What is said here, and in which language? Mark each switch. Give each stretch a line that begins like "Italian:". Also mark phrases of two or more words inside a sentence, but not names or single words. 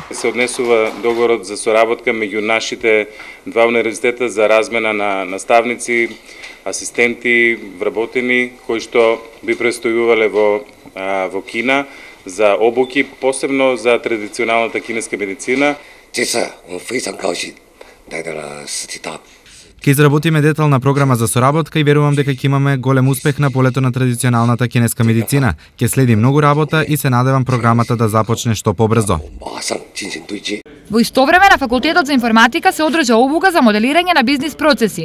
Macedonian: Се однесува договорот за соработка меѓу нашите два универзитета за размена на наставници, асистенти, вработени кои што би престојувале во Кина за обуки, посебно за традиционалната кинеска медицина.
Chinese: 这次我非常高兴来到了斯体大。
Macedonian: Ќе изработиме детална програма за соработка и верувам дека ќе имаме голем успех на полето на традиционалната кинеска медицина. Ќе следи многу работа и се надевам програмата да започне што побрзо. Во исто време на факултетот за информатика се одржа обука за моделирање на бизнис процеси.